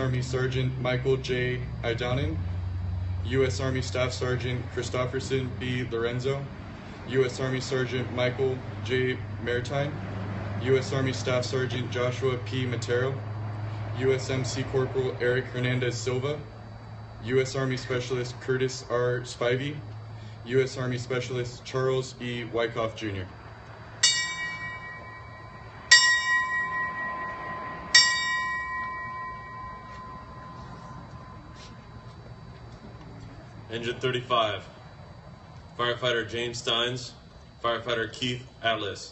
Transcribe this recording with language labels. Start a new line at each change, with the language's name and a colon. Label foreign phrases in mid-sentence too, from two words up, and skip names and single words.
English: Army Sergeant Michael J. Idanen. U.S. Army Staff Sergeant Christopherson B. Lorenzo. U.S. Army Sergeant Michael J. Maritime. U.S. Army Staff Sergeant Joshua P. Matero. USMC Corporal Eric Hernandez Silva. U.S. Army Specialist Curtis R. Spivey. U.S. Army Specialist Charles E. Wyckoff, Jr. Engine 35, Firefighter James Steins, Firefighter Keith Atlas.